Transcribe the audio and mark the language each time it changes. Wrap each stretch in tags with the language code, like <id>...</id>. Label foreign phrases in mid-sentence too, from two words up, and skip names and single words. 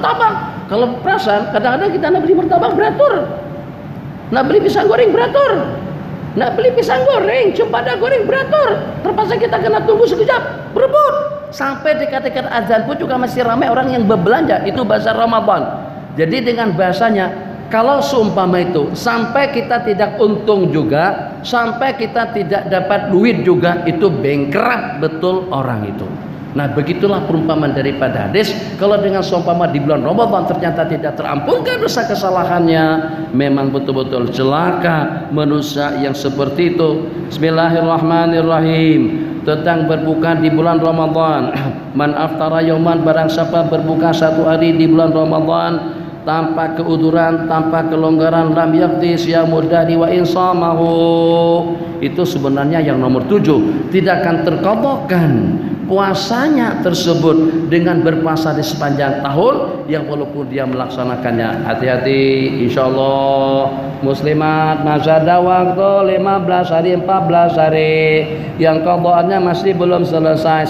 <ms>Martabak Kalau perasaan, kadang-kadang kita nak beli martabak beratur, nak beli pisang goreng beratur, nak beli pisang goreng, cempada goreng beratur. Terpaksa kita kena tunggu sekejap, berebut. Sampai dekat-dekat azan pun juga masih ramai orang yang berbelanja. Itu bahasa Ramadan. Jadi dengan bahasanya, kalau seumpama itu sampai kita tidak untung juga, sampai kita tidak dapat duit juga, itu bankrupt betul orang itu. Nah, begitulah perumpamaan daripada hadis. Kalau dengan seumpama di bulan Ramadan ternyata tidak terampunkan dosa kesalahannya, memang betul-betul celaka manusia yang seperti itu. Bismillahirrahmanirrahim. Tentang berbuka di bulan Ramadan.</ms> <ar>من أفطر يوما,</ar> <ms>barang siapa berbuka satu hari di bulan Ramadan tanpa keuduran, tanpa kelonggaran,</ms> <ar>لم يقض صيام الدهر وإن صامه.</ar> <ms>Itu sebenarnya yang nomor 7, tidak akan terqadhakan puasanya tersebut dengan berpuasa di sepanjang tahun, yang walaupun dia melaksanakannya. Hati-hati, insyaallah muslimat masih ada waktu 15 hari 14 hari yang qadhaannya masih belum selesai.</ms>